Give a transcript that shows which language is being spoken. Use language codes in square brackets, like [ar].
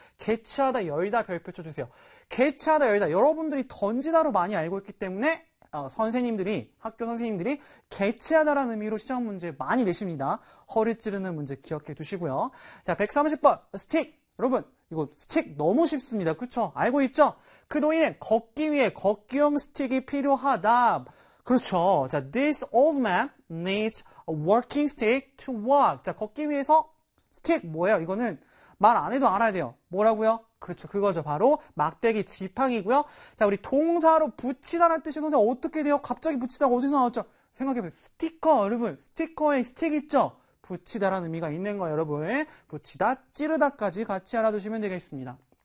[ko] 개최하다, 열다, 별표 쳐주세요. 개최하다, 열다. 여러분들이 던지다로 많이 알고 있기 때문에 선생님들이, 학교 선생님들이 개최하다라는 의미로 시험 문제 많이 내십니다. 허리 찌르는 문제 기억해 두시고요. 자, 130번 스틱. 여러분, 이거 스틱 너무 쉽습니다. 그렇죠? 알고 있죠? 그 노인은 걷기 위해 걷기용 스틱이 필요하다. 그렇죠. [en] 자, this old man needs a walking stick to walk. [ko] 자, 걷기 위해서 스틱 뭐예요? 이거는 말 안 해도 알아야 돼요. 뭐라고요? 그렇죠. 그거죠. 바로 막대기 지팡이고요. 자, 우리 동사로 붙이다라는 뜻이 선생님 어떻게 돼요? 갑자기 붙이다가 어디서 나왔죠? 생각해보세요. 스티커, 여러분. 스티커에 스틱 있죠? 붙이다라는 의미가 있는 거예요, 여러분. 붙이다, 찌르다까지 같이 알아두시면 되겠습니다.